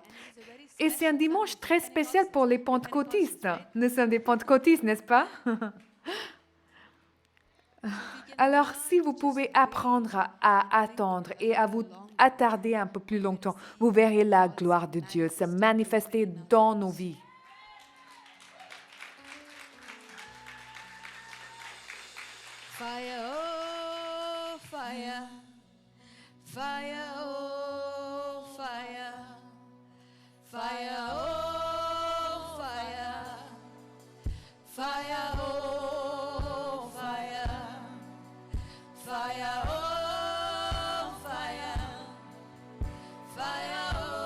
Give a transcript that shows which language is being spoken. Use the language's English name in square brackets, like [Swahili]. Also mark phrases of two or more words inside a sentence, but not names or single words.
[French] Et c'est un dimanche très spécial pour les pentecôtistes. Nous sommes des pentecôtistes, n'est-ce pas? Alors, si vous pouvez apprendre à attendre et à vous attarder un peu plus longtemps, vous verrez la gloire de Dieu se manifester dans nos vies. [English] Fire, oh, fire, fire, oh, fire, fire, oh, fire, fire, oh, fire, fire, oh, fire, fire,